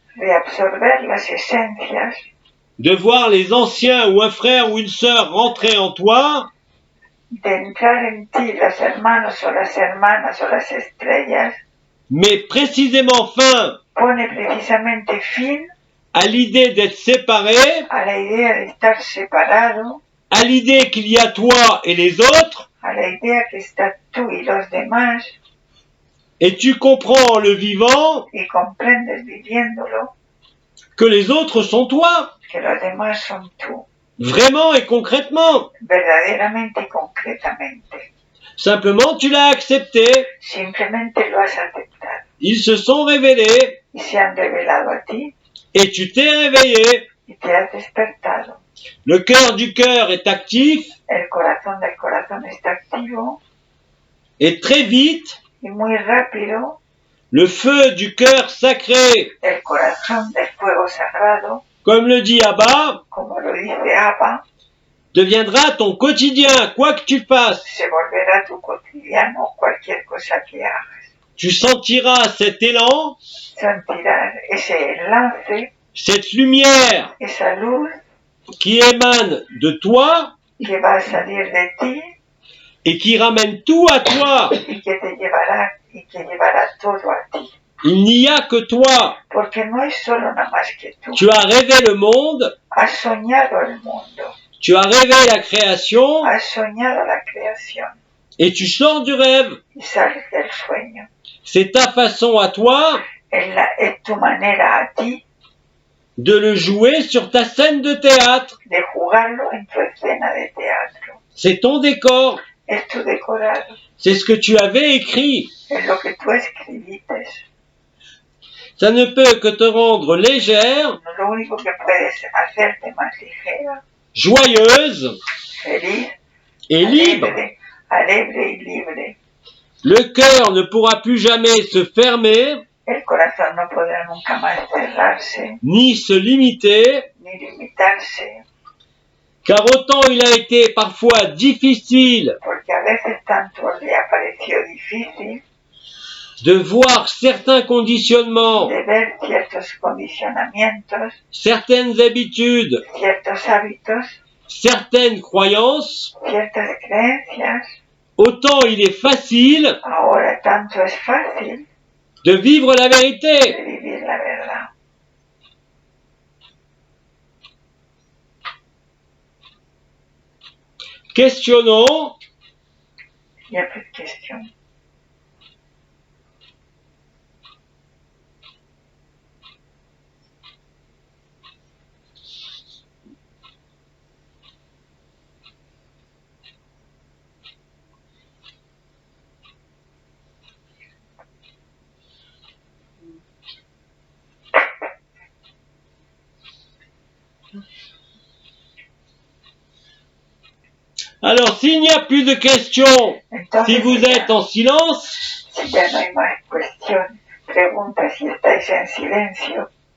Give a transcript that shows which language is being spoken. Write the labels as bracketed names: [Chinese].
[Spanish] Reabsorber las esencias, [French] de voir les anciens ou un frère ou une sœur rentrer en toi, [Spanish] de entrar en ti los hermanos o las hermanas o las estrellas, [French] mais précisément fin [Spanish] pone precisamente fin [French] à l'idée d'être séparé, [Spanish] a la idea de estar separado, [French] à l'idée qu'il y a toi et les autres, [Spanish] a la idea que está tú y los demás, [French] et tu comprends en le vivant [Spanish] y comprendes viviéndolo [French] que les autres sont toi, [Spanish] que los demás son tú, [French] vraiment et concrètement. [Spanish] verdaderamente y concretamente. [French] Simplement, tu l'as accepté. [Spanish] Simplemente lo has aceptado [French] Ils se sont révélés [Spanish] y se han revelado a ti [French] et tu t'es réveillé. [Spanish] y te has despertado. [French] Le cœur du cœur est actif [Spanish] El corazón del corazón está activo [French] et très vite, [Spanish] y muy rápido [French] le feu du cœur sacré, [Spanish] el corazón del fuego sagrado, [French] comme le dit Abba, [Spanish] como lo dice Abba, [French] deviendra ton quotidien, quoi que tu fasses. [Spanish] se volverá tu cotidiano cualquier cosa que hagas. [French] Tu sentiras cet élan, [Spanish] Sentirás ese enlace, [French] cette lumière [Spanish] esa luz [French] qui émane de toi [Spanish] que va a salir de ti [French] et qui ramène tout à toi. [Spanish] y que te llevará todo a ti. [French] Il n'y a que toi. [Spanish] Porque no es solo nada más que tú. [French] Tu as rêvé le monde, [Spanish] Has soñado el mundo, [French] tu as rêvé la création [Spanish] has soñado la creación [French] et tu sors du rêve. [Spanish] y sales del sueño. [French] C'est ta façon à toi [Spanish] Es tu manera a ti [French] de le jouer sur ta scène de théâtre. [Spanish] de jugarlo en tu escena de teatro. [French] C'est ton décor. [Spanish] Es tu decorado, [French] C'est ce que tu avais écrit. [Spanish] es lo que tú escribiste. [French] Ça ne peut que te rendre légère, [Spanish] Lo único que puedes hacerte más ligera, [French] joyeuse [Spanish] feliz, [French] et libre. [Spanish] alegre y libre. [French] Le cœur ne pourra plus jamais se fermer, [Spanish] El corazón no podrá nunca más cerrarse [French] ni se limiter, [Spanish] ni limitarse, [French] car autant il a été parfois difficile [Spanish] porque a veces tanto le ha parecido difícil [French] de voir certains conditionnements, [Spanish] de ver ciertos condicionamientos, [French] certaines habitudes, [Spanish] ciertos hábitos, [French] certaines croyances, [Spanish] ciertas creencias. [French] autant il est facile [Spanish] Ahora tanto es fácil [French] de vivre la [Spanish] de [French] vérité. [Spanish] vivir la verdad. [French] Questionnons Il n'y a plus de questions. Alors, s'il n'y a plus de questions, [Spanish] Entonces, [French] si vous êtes en silence, [Spanish] si ya no hay más cuestión, pregunta si estáis en silencio.